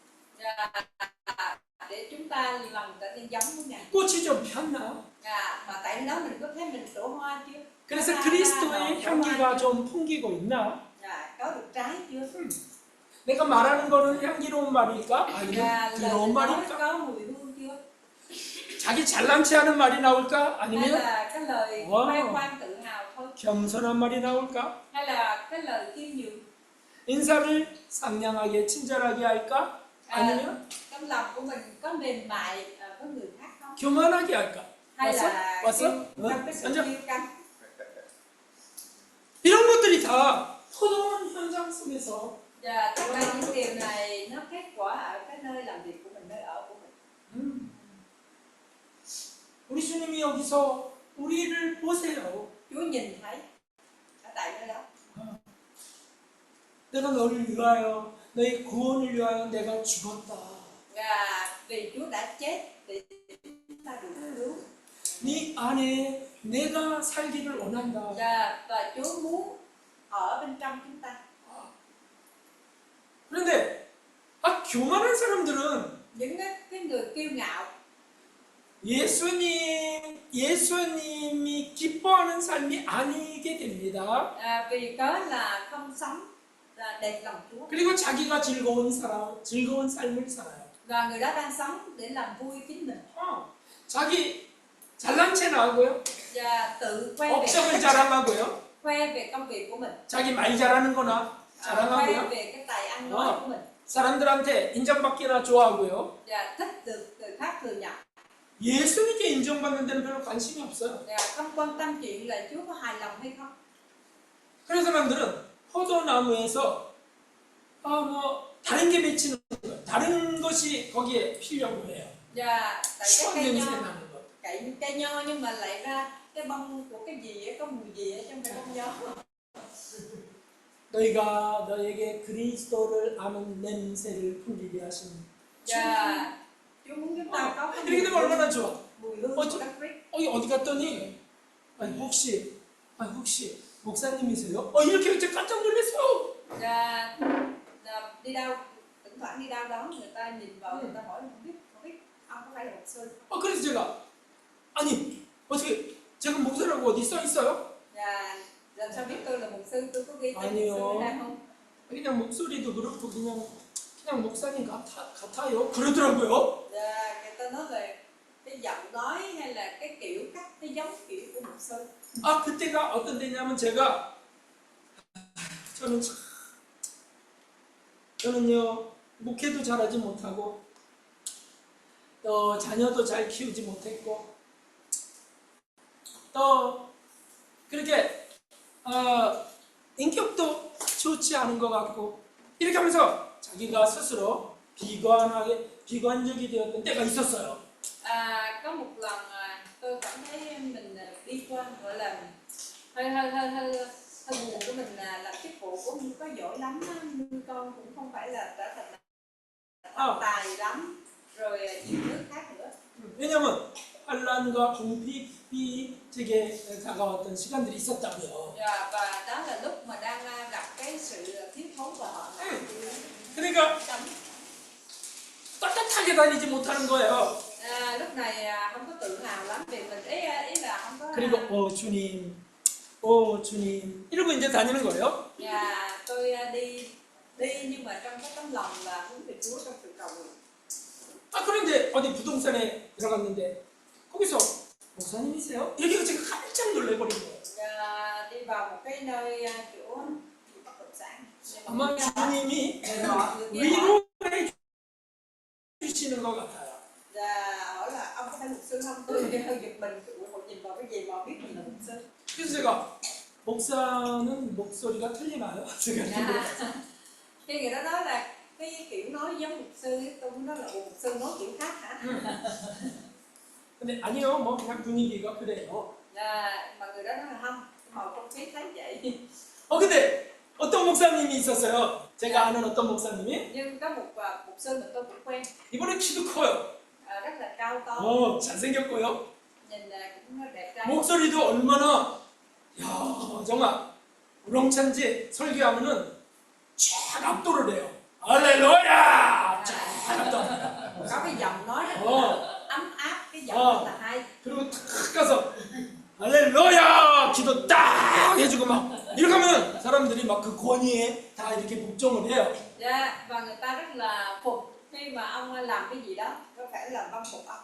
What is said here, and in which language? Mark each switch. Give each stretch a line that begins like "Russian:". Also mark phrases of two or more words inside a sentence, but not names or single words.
Vietnamese: Để chúng ta lần trở nên giống với Ngài.
Korean: 꽃이 좀 폈나?
Vietnamese: Mà tại nơi đó mình có thấy mình trổ hoa chưa?
Korean: 그래서 그리스도의 향기가 좀 풍기고 있나?
Vietnamese: Có được trái chưa?
Korean: 내가 말하는 거는 향기로운 말일까? 아니면 더러운 말일까?
Vietnamese: Có mùi hương chưa?
Korean: 자기 잘난 체 하는 말이 나올까?
Vietnamese: Hay
Korean: 아니면
Vietnamese: là cái lời khoe khoang tự hào thôi?
Korean: 겸손한 말이 나올까?
Vietnamese: Hay là cái lời khiêm nhường?
Korean: 인사를 상냥하게 친절하게 할까? 아니면
Vietnamese: Trong lòng của mình có mềm mại với người khác không?
Korean: 교만하게 할까?
Vietnamese: Hay là
Korean: 왔어?
Vietnamese: trong cái sự
Korean: 앉아.
Vietnamese: kiêu căng?
Korean: 이런 것들이 다 포도원 현장 속에서
Vietnamese: Và tất cả những điều này nó kết quả ở cái nơi làm việc của mình, nơi ở của mình.
Korean: 우리 주님이 여기서 우리를 보세요.
Vietnamese: Chúa nhìn thấy ở tại nơi đó.
Korean: 내가 너를 위하여 너의 구원을 위하여 내가 죽었다.
Vietnamese: Và vì Chúa đã chết để chúng ta được cứu.
Korean: 네 안에 내가 살기를 원한다.
Vietnamese: Và Chúa muốn ở bên trong chúng ta.
Korean: 그런데 교만한 사람들은
Vietnamese: Những cái người kiêu ngạo
Korean: 예수님이 기뻐하는 삶이 아니게 됩니다.
Vietnamese: vì cớ là không sống là đẹp lòng Chúa.
Korean: 그리고 자기가 즐거운 삶을 살아요.
Vietnamese: Và người đó đang sống để làm vui chính mình.
Korean: 자기 잘난 체나 하고요.
Vietnamese: Và tự
Korean: 업적을 자랑하고요.
Vietnamese: khoe về công việc của mình.
Korean: 자기 말 잘하는 거나
Vietnamese: Khoe
Korean: 자랑하고요.
Vietnamese: về cái tài ăn nói của mình.
Korean: 사람들한테 인정받기나 좋아하고요.
Vietnamese: Và thích được người khác thừa nhận.
Korean: 예수님께 인정받는 데는 별로 관심이 없어요.
Vietnamese: Và không quan tâm chuyện là Chúa có hài lòng hay không.
Korean: 그런 사람들은 포도나무에서 다른 게 맺히는 거예요. 다른 것이 거기에 피려고 해요.
Vietnamese: Và tại
Korean: 수학
Vietnamese: cái cây
Korean: 냄새
Vietnamese: nho,
Korean: 나는 것.
Vietnamese: cây nho nhưng mà lại ra cái bông của cái gì á, có mùi gì ở trong cái bông nho.
Korean: 너희가 너에게 그리스도를 아는 냄새를 풍기게 하신
Vietnamese: Và Chúa muốn chúng ta có cái
Korean: 이렇게 되면 얼마나 좋아.
Vietnamese: mùi hương Ôi, của Đấng Christ.
Korean: 어디 갔더니 혹시 목사님이세요? 이렇게 이제 깜짝 놀랐어요.
Vietnamese: Dạ, đi đâu thỉnh thoảng đi đâu đó người ta nhìn vào người ta hỏi không biết ông có phải là mục sư.
Korean: 그래서 제가 아니 어떻게 제가 목사라고 어디 써 있어요?
Vietnamese: Dạ, làm sao biết tôi là mục sư, tôi có ghi tên mục
Korean: 아니요.
Vietnamese: sư ở đây không?
Korean: 그냥 목소리도 그렇고 그냥 목사님 같아요. 그러더라고요.
Vietnamese: Dạ, người ta nói về cái giọng nói hay là cái kiểu cách cái giống kiểu của mục sư.
Korean: 그때가 어떤 때냐면 저는요 목회도 잘하지 못하고 또 자녀도 잘 키우지 못했고 또 그렇게 인격도 좋지 않은 것 같고 이렇게 하면서 자기가 스스로 비관적이 되었던 때가 있었어요.
Vietnamese: Có một lần tôi cảm thấy mình đi qua gọi là hơi buồn của mình là làm chức vụ cũng không có giỏi lắm á, nuôi con cũng không phải là trở thành tài lắm, rồi nhiều thứ khác nữa.
Korean: 왜냐면 환란과 궁핍이 제게 다가왔던 시간들이 있었다고요.
Vietnamese: Và đó là lúc mà đang gặp cái sự thiếu thốn và họ
Korean: 그러니까 떳떳하게 다니지 못하는 거예요.
Vietnamese: lúc này không có tự hào lắm vì mình ý là không có.
Korean: 그리고 주님 이러고 이제 다니는 거예요.
Vietnamese: Tôi đi nhưng mà trong cái tấm lòng là hướng về Chúa trong sự cầu nguyện.
Korean: 그런데 어디 부동산에 들어갔는데 거기서 목사님이세요? 이렇게 제가 깜짝 놀래버린 거예요.
Vietnamese: Đi vào một cái nơi kiểu bất động sản.
Korean: 아마 주님이
Vietnamese: Họ người kia
Korean: 위로해 주시는 것 같아요.
Vietnamese: hỏi là ông có phải mục sư không? Tôi hơi giật mình, một nhìn vào cái gì mà biết mình là mục sư.
Korean: 그래서 제가 목사는 목소리가 틀리나요? 제가
Vietnamese: Khi người đó nói là cái kiểu nói giống mục sư, tôi mới nói là mục sư nói kiểu khác hả?
Korean: 근데 아니요, 뭐 그냥 분위기가 그래요.
Vietnamese: Mà người đó nói là không, họ không khí thấy vậy.
Korean: 근데 어떤 목사님이 있었어요. 제가 아는 어떤 목사님이.
Vietnamese: Nhưng có một mục sư mà tôi cũng quen,
Korean: 이번에 키도 커요.
Vietnamese: rất là cao to,
Korean: 잘생겼고요.
Vietnamese: nhìn cũng đẹp trai.
Korean: 목소리도 얼마나 정말 우렁찬지 설교하면은 쫙 압도를 해요. 할렐루야! 쫙 압도.
Vietnamese: Có cái giọng nói rất là ấm áp, cái giọng rất là hay.
Korean: 그리고 탁 가서 할렐루야! 기도 딱 해주고 막 이렇게 하면 사람들이 막 그 권위에 다 이렇게 복종을 해요.
Vietnamese: Và người ta rất là phục khi mà ông làm cái gì đó, có phải là vâng phục ông.